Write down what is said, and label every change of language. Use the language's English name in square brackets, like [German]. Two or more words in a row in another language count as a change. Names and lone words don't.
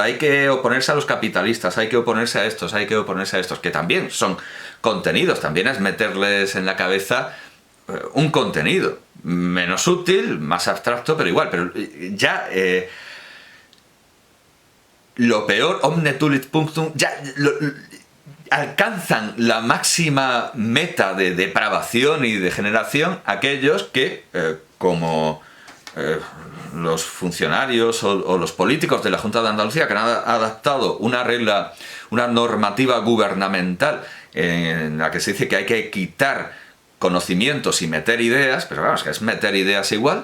[Spanish] Hay que oponerse a los capitalistas, hay que oponerse a estos, hay que oponerse a estos, que también son contenidos, también es meterles en la cabeza un contenido, menos útil, más abstracto, pero igual, pero ya lo peor, [Latin] omne tulit punctum, [Spanish] ya alcanzan la máxima meta de depravación y degeneración aquellos que, como los funcionarios o los políticos de la Junta de Andalucía, que han adaptado una regla, una normativa gubernamental en la que se dice que hay que quitar conocimientos y meter ideas, pero claro, es que es meter ideas igual.